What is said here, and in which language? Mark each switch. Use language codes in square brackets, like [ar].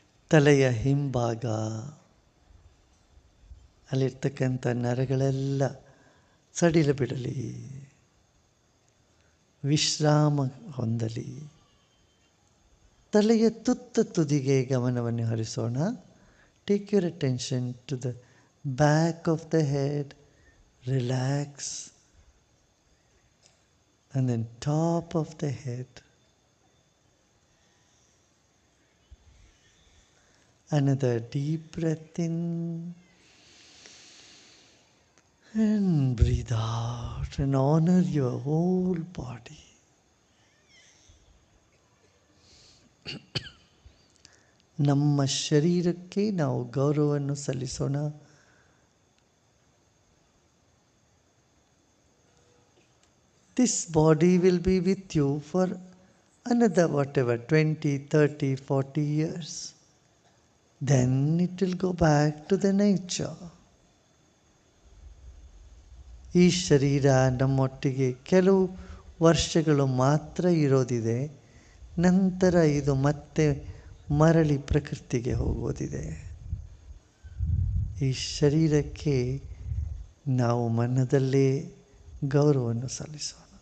[kn] ತಲೆಯ ಹಿಂಭಾಗ, ಅಲ್ಲಿರ್ತಕ್ಕಂಥ ನರಗಳೆಲ್ಲ ಸಡಿಲ ಬಿಡಲಿ, ವಿಶ್ರಾಮ ಹೊಂದಲಿ. ತಲೆಯ ತುದಿಗೆ ಗಮನವನ್ನು ಹರಿಸೋಣ. [en] Take your attention to the back of the head, relax, and then top of the head. Another deep breath in and breathe out and honor your whole body. [kn] ನಮ್ಮ ಶರೀರಕ್ಕೆ ನಾವು ಗೌರವವನ್ನು ಸಲ್ಲಿಸೋಣ. [en] This body will be with you for another 20, 30, 40 years. Then it will go back to the nature. [kn] ಈ ಶರೀರ ನಮ್ಮೊಟ್ಟಿಗೆ ಕೆಲವು ವರ್ಷಗಳು ಮಾತ್ರ ಇರೋದಿದೆ. ನಂತರ ಇದು ಮತ್ತೆ ಮರಳಿ ಪ್ರಕೃತಿಗೆ ಹೋಗೋದಿದೆ. ಈ ಶರೀರಕ್ಕೆ ನಾವು ಮನದಲ್ಲೇ ಗೌರವವನ್ನು ಸಲ್ಲಿಸೋಣ.